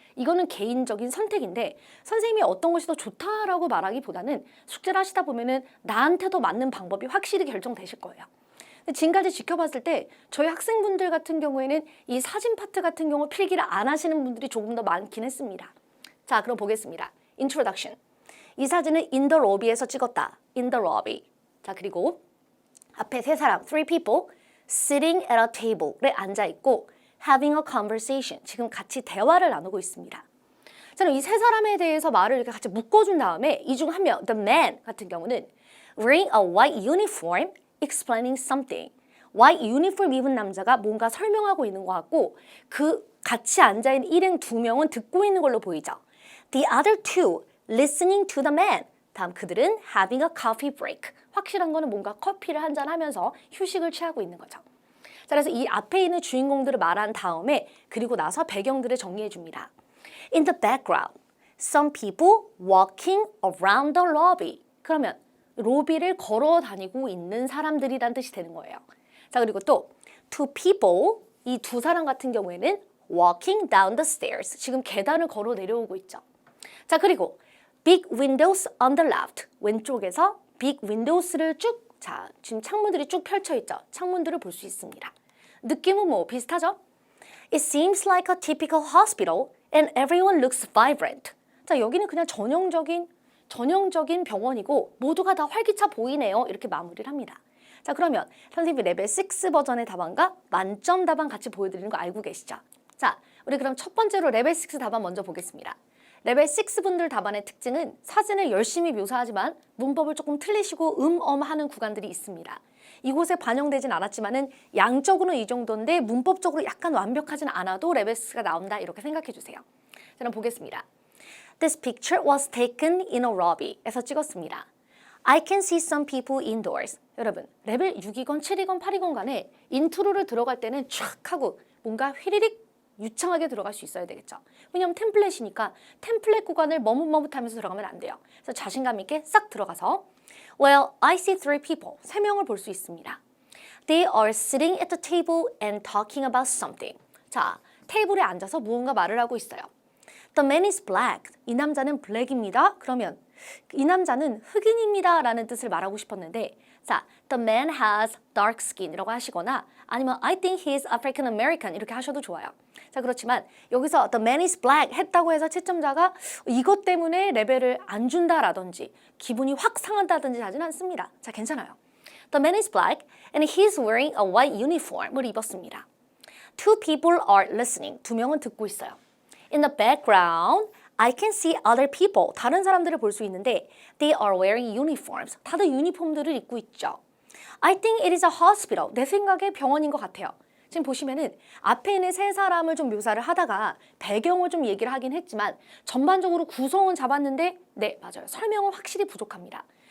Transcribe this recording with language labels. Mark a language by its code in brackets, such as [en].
[ko] 이거는 개인적인 선택인데 선생님이 어떤 것이 더 좋다라고 말하기보다는 숙제를 하시다 보면은 나한테 더 맞는 방법이 확실히 결정되실 거예요. 근데 지금까지 지켜봤을 때 저희 학생분들 같은 경우에는 이 사진 파트 같은 경우 필기를 안 하시는 분들이 조금 더 많긴 했습니다. 자, 그럼 보겠습니다. Introduction. 이 사진은 [en] in the lobby [ko] 에서 찍었다. [en] in the lobby. [ko] 자, 그리고 앞에 세 사람, [en] three people, sitting at a table에 [ko] 앉아있고 [en] having a conversation. [ko] 지금 같이 대화를 나누고 있습니다. 자, 그럼 이 세 사람에 대해서 말을 이렇게 같이 묶어준 다음에 이 중 한 명, the man 같은 경우는 [en] wearing a white uniform, explaining something. [ko] white uniform 입은 남자가 뭔가 설명하고 있는 것 같고 그 같이 앉아있는 일행 두 명은 듣고 있는 걸로 보이죠. [en] The other two listening to the man. [ko] 다음 그들은 [en] having a coffee break. [ko] 확실한 거는 뭔가 커피를 한잔 하면서 휴식을 취하고 있는 거죠. 자, 그래서 이 앞에 있는 주인공들을 말한 다음에 그리고 나서 배경들을 정리해 줍니다. [en] In the background, some people walking around the lobby. [ko] 그러면 로비를 걸어 다니고 있는 사람들이란 뜻이 되는 거예요. 자, 그리고 또 two people, 이 두 사람 같은 경우에는 [en] walking down the stairs. [ko] 지금 계단을 걸어 내려오고 있죠. [en] 자, 그리고 big windows on the left. [ko] 왼쪽에서 big windows를 쭉, 자, 지금 창문들이 쭉 펼쳐 있죠. 창문들을 볼 수 있습니다. 느낌은 뭐 비슷하죠? [en] It seems like a typical hospital and everyone looks vibrant. [ko] 자, 여기는 그냥 전형적인 병원이고 모두가 다 활기차 보이네요. 이렇게 마무리를 합니다. 자, 그러면 선생님이 레벨 6 버전의 답안과 만점 답안 같이 보여드리는 거 알고 계시죠? 자, 우리 그럼 첫 번째로 레벨 6 답안 먼저 보겠습니다. 레벨 6 분들 답안의 특징은 사진을 열심히 묘사하지만 문법을 조금 틀리시고 하는 구간들이 있습니다. 이곳에 반영되진 않았지만은 양적으로는 이 정도인데 문법적으로 약간 완벽하진 않아도 레벨 6가 나온다 이렇게 생각해 주세요. 자, 그럼 보겠습니다. [en] This picture was taken in a lobby에서 [ko] 찍었습니다. [en] I can see some people indoors. [ko] 여러분, 레벨 6이건 7이건 8이건 간에 인트로를 들어갈 때는 촥 하고 뭔가 휘리릭 유창하게 들어갈 수 있어야 되겠죠. 왜냐하면 템플릿이니까 템플릿 구간을 머뭇머뭇하면서 들어가면 안 돼요. 그래서 자신감 있게 싹 들어가서 [en] Well, I see three people. [ko] 세 명을 볼 수 있습니다. [en] They are sitting at the table and talking about something. [ko] 자, 테이블에 앉아서 무언가 말을 하고 있어요. [en] The man is black. [ko] 이 남자는 블랙입니다. 그러면 이 남자는 흑인입니다 라는 뜻을 말하고 싶었는데 자, [en] the man has dark skin [ko] 이라고 하시거나 아니면 [en] I think he is African American [ko] 이렇게 하셔도 좋아요. 자, 그렇지만 여기서 [en] the man is black [ko] 했다고 해서 채점자가 이것 때문에 레벨을 안 준다라든지 기분이 확 상한다든지 하진 않습니다. 자, 괜찮아요. [en] The man is black and he is wearing a white uniform을 [ko] 입었습니다. [en] Two people are listening. [ko] 두 명은 듣고 있어요. [en] In the background, I can see other people. [ko] 다른 사람들을 볼 수 있는데 [en] they are wearing uniforms. [ko] 다들 유니폼들을 입고 있죠. [en] I think it is a hospital. [ko] 내 생각에 병원인 것 같아요. 지금 보시면은 앞에 있는 세 사람을 좀 묘사를 하다가 배경을 좀 얘기를 하긴 했지만 전반적으로 구성은 잡았는데 네, 맞아요. 설명은 확실히 부족합니다.